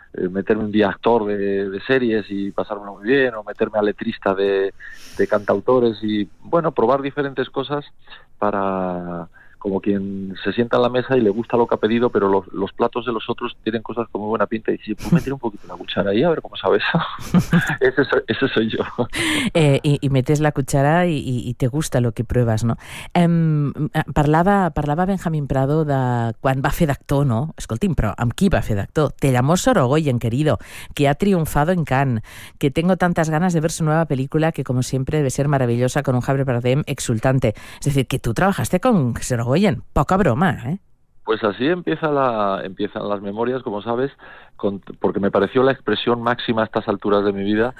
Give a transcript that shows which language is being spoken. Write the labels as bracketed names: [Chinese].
[Spanish] meterme un día a actor de series y pasármelo muy bien, o meterme a letrista de cantautores y, bueno, probar diferentes cosas para, como quien se sienta en la mesa y le gusta lo que ha pedido, pero los platos de los otros tienen cosas con muy buena pinta, y si puedo meter un poquito la cuchara ahí, a ver cómo sabes. ese soy yo. y metes la cuchara y te gusta lo que pruebas, ¿no? [Catalan] Parlava Benjamín Prado de quan va fer d'actor, ¿no? Escolti, però amb qui va fer d'actor? [Spanish] Te llamó Sorogoyen, querido, que ha triunfado en Cannes, que tengo tantas ganas de ver su nueva película, que como siempre debe ser maravillosa, con un Javier Bardem exultante. Es decir, que tú trabajaste con Sorogoyen. Oye, poca broma, ¿eh? Pues así empiezan las memorias, como sabes, porque me pareció la expresión máxima a estas alturas de mi vida,